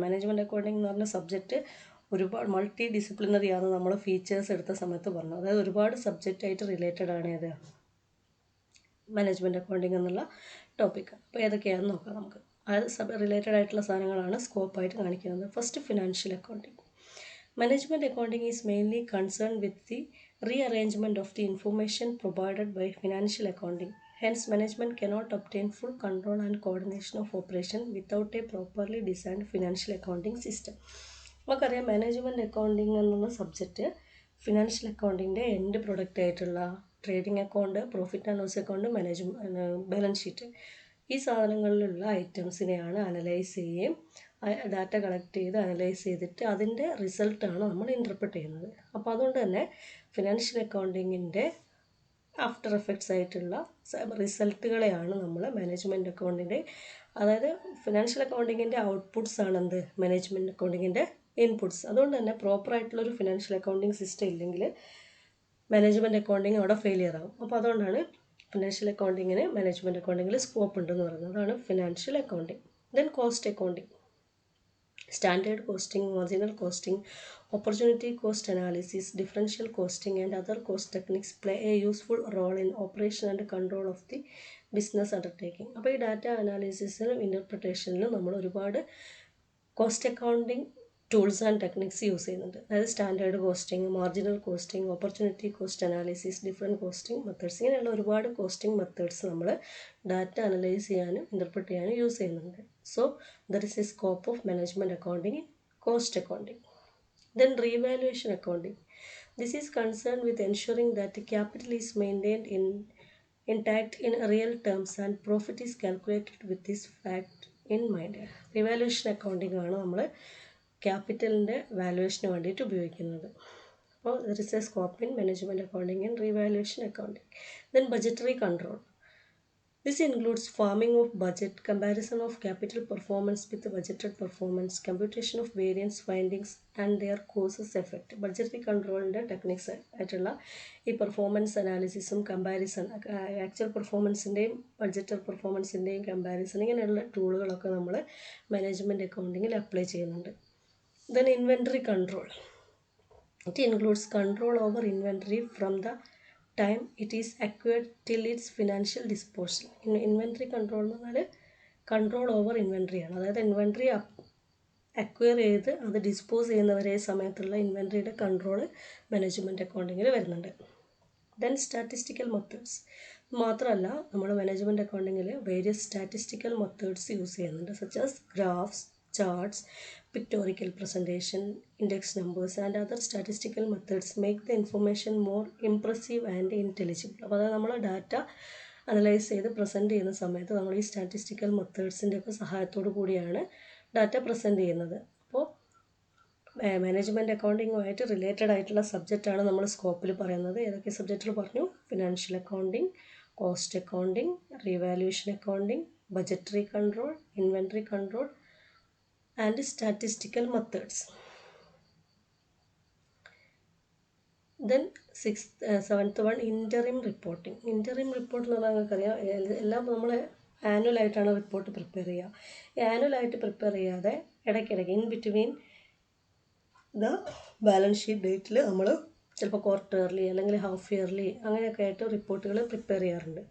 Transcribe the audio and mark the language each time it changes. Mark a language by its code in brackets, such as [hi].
[ml] Management accounting എന്ന് പറഞ്ഞ subject ഒരുപാട് മൾട്ടി ഡിസിപ്ലിനറി ആണ് നമ്മൾ ഫീച്ചേഴ്സ് എടുത്ത സമയത്ത് പറഞ്ഞു. അതായത് ഒരുപാട് സബ്ജക്റ്റായിട്ട് റിലേറ്റഡ് ആണ് ഇത് മാനേജ്മെൻറ്റ് അക്കൗണ്ടിങ് എന്നുള്ള ടോപ്പിക്ക്. അപ്പോൾ ഏതൊക്കെയാണെന്ന് നോക്കാം നമുക്ക്. അത് റിലേറ്റഡ് ആയിട്ടുള്ള സാധനങ്ങളാണ് സ്കോപ്പായിട്ട് കാണിക്കുന്നത്. First, financial accounting. [en] Management accounting is mainly concerned with the rearrangement of the information provided by financial accounting. Hence, management cannot obtain full control and coordination of operation without a properly designed financial accounting system. [ml] നമുക്കറിയാം management accounting എന്നുള്ള subject financial അക്കൗണ്ടിൻ്റെ end product ആയിട്ടുള്ള trading account, profit and loss account, balance sheet, ഈ സാധനങ്ങളിലുള്ള ഐറ്റംസിനെയാണ് analyse ചെയ്യുകയും data collect ചെയ്ത് analyse ചെയ്തിട്ട് അതിൻ്റെ റിസൾട്ടാണ് നമ്മൾ ഇൻ്റർപ്രിറ്റ് ചെയ്യുന്നത്. അപ്പോൾ അതുകൊണ്ട് തന്നെ ഫിനാൻഷ്യൽ അക്കൗണ്ടിങ്ങിൻ്റെ ആഫ്റ്റർ എഫക്ട്സ് ആയിട്ടുള്ള റിസൾട്ടുകളെയാണ് നമ്മൾ മാനേജ്മെൻറ്റ് അക്കൗണ്ടിൻ്റെ, അതായത് ഫിനാൻഷ്യൽ അക്കൗണ്ടിങ്ങിൻ്റെ ഔട്ട്പുട്ട്സ് ആണ് എന്ത് മാനേജ്മെൻറ്റ് അക്കൗണ്ടിങ്ങിൻ്റെ ഇൻപുട്ട്സ്. അതുകൊണ്ട് തന്നെ പ്രോപ്പറായിട്ടുള്ളൊരു ഫിനാൻഷ്യൽ അക്കൗണ്ടിങ് സിസ്റ്റം ഇല്ലെങ്കിൽ മാനേജ്മെൻറ്റ് അക്കൗണ്ടിങ് അവിടെ ഫെയിലിയർ ആകും. അപ്പോൾ അതുകൊണ്ടാണ് ഫിനാൻഷ്യൽ അക്കൗണ്ടിങ്ങിന് മാനേജ്മെൻറ്റ് അക്കൗണ്ടിങ്ങിൽ സ്കോപ്പ് ഉണ്ടെന്ന് പറയുന്നത്. അതാണ് financial accounting. Then cost accounting. [en] Standard costing, marginal costing, opportunity cost analysis, differential costing and other cost techniques play a useful role in operation and control of the business undertaking. [ml] അപ്പോൾ ഈ data അനാലിസിസിലും ഇൻ്റർപ്രിട്ടേഷനിലും നമ്മൾ ഒരുപാട് cost accounting tools and techniques use ചെയ്യുന്നുണ്ട്. അതായത് standard costing, marginal costing, opportunity cost analysis, different costing methods, ഇങ്ങനെയുള്ള ഒരുപാട് costing methods നമ്മൾ data analyse ചെയ്യാനും ഇൻ്റർപ്രിറ്റ് ചെയ്യാനും യൂസ് ചെയ്യുന്നുണ്ട്. [en] So, there is a scope of management accounting in cost accounting. Then revaluation accounting. This is concerned with ensuring that the capital is maintained in intact in real terms and profit is calculated with this fact in mind. [ml] Revaluation accounting ആണ് നമ്മൾ ക്യാപിറ്റലിൻ്റെ വാലുവേഷന് വേണ്ടിയിട്ട് ഉപയോഗിക്കുന്നത്. [en] അപ്പോൾ there is a scope in management accounting and revaluation accounting. Then budgetary control. This includes forming of budget, comparison of capital performance with budgeted performance, computation of variance findings and their causes effect. [ml] Budgetary control techniques ആയിട്ടുള്ള ഈ performance അനാലിസിസും comparison, actual പെർഫോമൻസിൻ്റെയും budgeted പെർഫോമൻസിൻ്റെയും comparison, ഇങ്ങനെയുള്ള ടൂളുകളൊക്കെ നമ്മൾ management അക്കൗണ്ടിങ്ങിൽ apply ചെയ്യുന്നുണ്ട്. [en] Then inventory control. It includes control over inventory from the time it is acquired till its financial disposal. [ml] Inventory control എന്ന് പറഞ്ഞാൽ control over inventory ആണ്. അതായത് inventory acquire ചെയ്ത് അത് dispose ചെയ്യുന്നവരെ സമയത്തുള്ള ഇൻവെൻട്രിയുടെ കൺട്രോൾ മാനേജ്മെൻറ്റ് അക്കൗണ്ടിങ്ങിൽ വരുന്നുണ്ട്. [en] Then statistical methods. [ml] മാത്രമല്ല നമ്മൾ management അക്കൗണ്ടിങ്ങിൽ various statistical methods use ചെയ്യുന്നുണ്ട്, [en] Such as graphs, charts, pictorial presentation, index numbers and other statistical methods make the information more impressive and intelligible. [ml] അപ്പോൾ അത് നമ്മൾ ഡാറ്റ അനലൈസ് ചെയ്ത് present ചെയ്യുന്ന സമയത്ത് നമ്മൾ ഈ സ്റ്റാറ്റിസ്റ്റിക്കൽ മെത്തേഡ്സിൻ്റെ ഒക്കെ സഹായത്തോടു കൂടിയാണ് ഡാറ്റ പ്രസൻറ്റ് ചെയ്യുന്നത്. അപ്പോൾ മാനേജ്മെൻറ്റ് അക്കൗണ്ടിങ്ങുമായിട്ട് റിലേറ്റഡ് ആയിട്ടുള്ള സബ്ജക്റ്റാണ് നമ്മൾ സ്കോപ്പിൽ പറയുന്നത്. ഏതൊക്കെ സബ്ജക്റ്റുകൾ പറഞ്ഞു? Financial accounting, cost accounting, revaluation accounting, budgetary control, inventory control and statistical methods. [en] Then seventh one, interim reporting. [ml] Interim report എന്ന് പറഞ്ഞാൽ നിങ്ങൾക്കറിയാം, എല്ലാം നമ്മൾ ആനുവലായിട്ടാണ് റിപ്പോർട്ട് പ്രിപ്പയർ ചെയ്യുക. ഈ ആനുവലായിട്ട് പ്രിപ്പയർ ചെയ്യാതെ ഇടയ്ക്കിടയ്ക്ക് [en] in between the [ml] balance sheet ഡേറ്റിൽ നമ്മൾ ചിലപ്പോൾ ക്വാർട്ടർലി അല്ലെങ്കിൽ ഹാഫ് ഇയർലി അങ്ങനെയൊക്കെ ആയിട്ട് റിപ്പോർട്ടുകൾ പ്രിപ്പയർ ചെയ്യാറുണ്ട്.